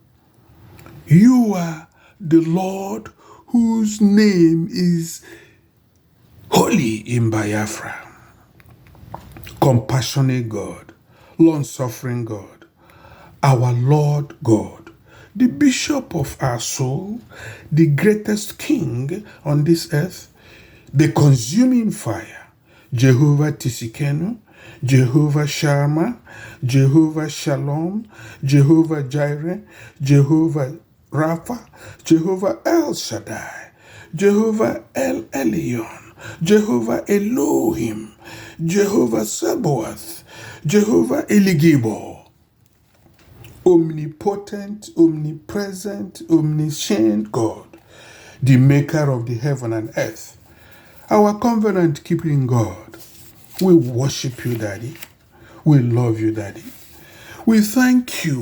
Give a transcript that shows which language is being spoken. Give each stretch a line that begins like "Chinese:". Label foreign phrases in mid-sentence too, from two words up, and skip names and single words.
English: You are the Lord whose name is holy in Biafra. Compassionate God, long-suffering God, our Lord God, the bishop of our soul, the greatest king on this earth, the consuming fire, Jehovah Tisikenu, Jehovah Shammah, Jehovah Shalom, Jehovah Jireh, Jehovah Rapha, Jehovah El Shaddai, Jehovah El Elyon, Jehovah Elohim, Jehovah Sabaoth, Jehovah Eligibor, omnipotent, omnipresent, omniscient God, the maker of the heaven and earth, our covenant-keeping God. We worship you, Daddy. We love you, Daddy. We thank you.